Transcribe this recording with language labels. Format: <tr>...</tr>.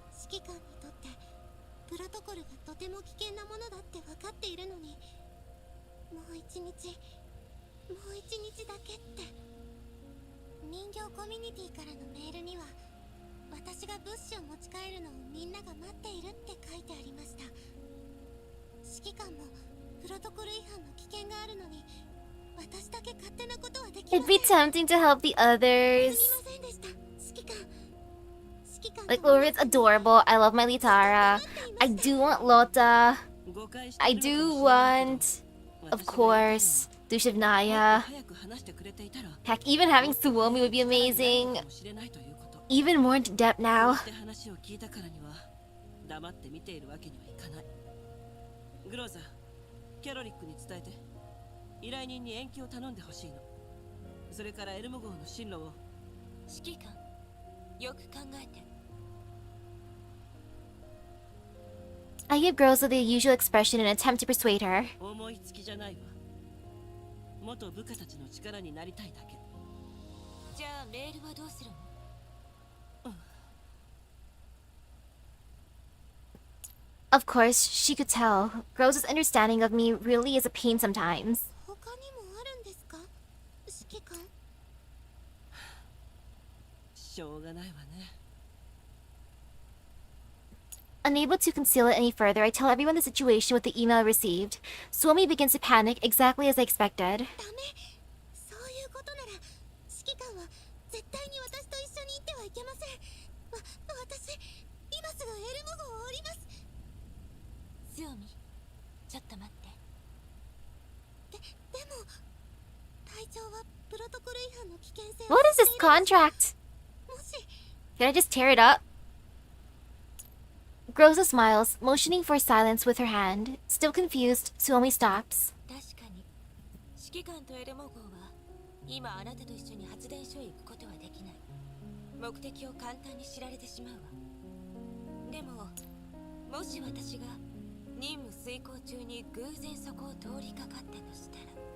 <ja>指揮官にとってプロトコルがとても危険なものだって分かっているのに、もう一日だけって。人形コミュニティからのメールには、私が物資を持ち帰るのをみんなが待っているって書いてありました。指揮官もプロトコル違反の危険があるのに、私だけ勝手なことはできま</ja> <en>It'd</en> <ja>せん。</ja> <en>be tempting to help the others.</en> <ja>すみませんでした。指揮官</ja> <en>Like, Ulrich's adorable. I love my Litara. I do want Lota. I do want, of course, Dushevnaya. Heck, even having Suomi would be amazing. Even more into depth now.</en> <ja>話を聞いたからには黙って見ているわけにはいかない。グローザ、キャロリックに伝えて依頼人に延期を頼んでほしいの。それからエルモ号の進路を。指揮官、よく考えて。</ja> <en>I give Groza the usual expression in an attempt to persuade her.</en> <ja>思いつきじゃないわ。元部下たちの力になりたいだけ。じゃあメールはどうするの？</ja> <en>Of course, she could tell. Groza's understanding of me really is a pain sometimes.</en> <ja>他にもあるんですか、指揮官。しょうがないわね。</ja> <en>Unable to conceal it any further, I tell everyone the situation with the email I received. Suomi begins to panic, exactly as I expected.</en> <ja>ダメ。そういうことなら指揮官は絶対に私と一緒に行ってはいけません。私今すぐエルモ号を降ります。スオミ、ちょっと待って。でも隊長はプロトコル違反の危険性を</ja> <en>What is this contract?</en> <ja>もし</ja> <en>Can I just tear it up? Groza smiles, motioning for silence with her hand. Still confused, Suomi stops.</en> <ja>確かに指揮官とエルモ号は今あなたと一緒に発電所へ行くことはできない。目的を簡単に知られてしまうわ。でももし私が任務遂行中に偶然そこを通りかかったとしたら。</ja>